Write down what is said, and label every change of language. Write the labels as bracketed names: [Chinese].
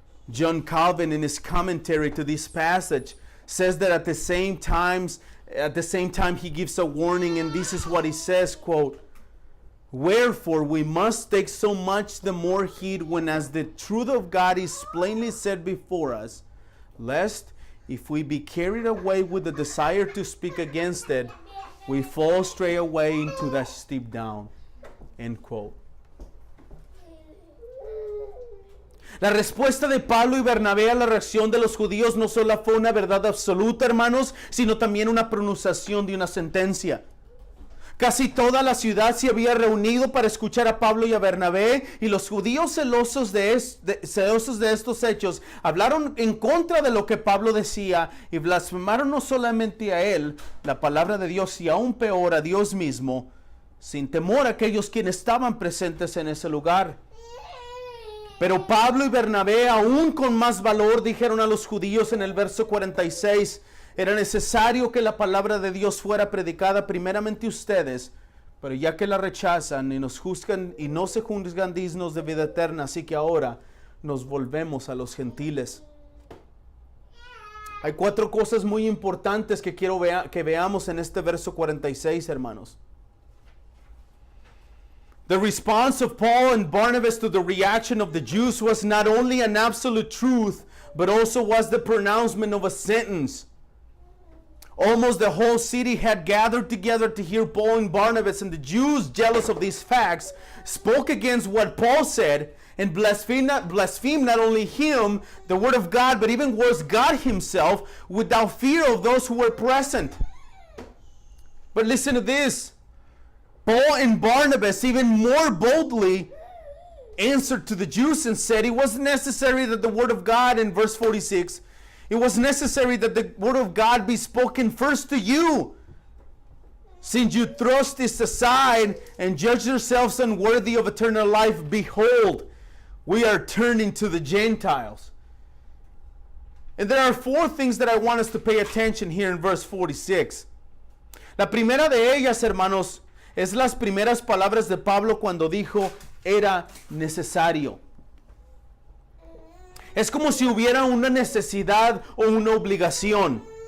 [English] John Calvin, in his commentary to this passage, says that at the same time he gives a warning, and this is what he says, quote, "Wherefore we must take so much the more heed when as the truth of God is plainly set before us, lest if we be carried away with the desire to speak against it, we fall straight away into that steep down." End quote. [Spanish] La respuesta de Pablo y Bernabé a la reacción de los judíos no solo fue una verdad absoluta, hermanos, sino también una pronunciación de una sentencia. Casi toda la ciudad se había reunido para escuchar a Pablo y a Bernabé, y los judíos celosos de estos hechos hablaron en contra de lo que Pablo decía y blasfemaron no solamente a él, la palabra de Dios, y aún peor a Dios mismo, sin temor a aquellos quienes estaban presentes en ese lugar. Pero Pablo y Bernabé, aún con más valor, dijeron a los judíos en el verso 46, era necesario que la palabra de Dios fuera predicada primeramente a ustedes, pero ya que la rechazan y nos juzgan y no se juzgan dignos de vida eterna, así que ahora nos volvemos a los gentiles. Hay 4 cosas muy importantes que quiero que veamos en este verso 46, hermanos. [English] The response of Paul and Barnabas to the reaction of the Jews was not only an absolute truth, but also was the pronouncement of a sentence. Almost the whole city had gathered together to hear Paul and Barnabas, and the Jews, jealous of these facts, spoke against what Paul said and blaspheme not only him, the word of God, but even worse, God himself, without fear of those who were present. But listen to this. Paul and Barnabas even more boldly answered to the Jews and said it was necessary that the word of God, in verse 46, it was necessary that the word of God be spoken first to you. Since you thrust this aside and judge yourselves unworthy of eternal life, behold, we are turning to the Gentiles. And there are four things that I want us to pay attention here in verse 46. [Spanish] La primera de ellas, hermanos, es las primeras palabras de Pablo cuando dijo, era necesario. Es como si hubiera una necesidad o una obligación.